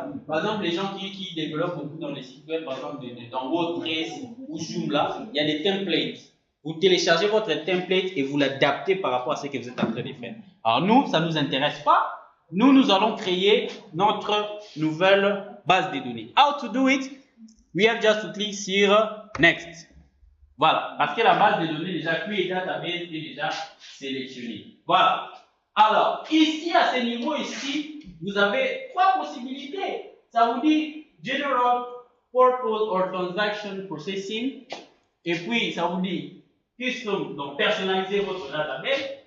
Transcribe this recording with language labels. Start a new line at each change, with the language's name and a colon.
French: par exemple, les gens qui développent beaucoup dans les sites web, par exemple, dans WordPress ou Joomla, il y a des templates. Vous téléchargez votre template et vous l'adaptez par rapport à ce que vous êtes en train de faire. Alors nous, ça ne nous intéresse pas. Nous allons créer notre nouvelle base de données.
English: How to do it? We have just to click sur Next.
French: Voilà, parce que la base de données déjà Create Database est déjà sélectionnée. Voilà. Alors, ici, à ce niveau ici, vous avez trois possibilités. Ça vous dit General Purpose or Transaction Processing. Et puis, ça vous dit Custom, donc personnaliser votre database.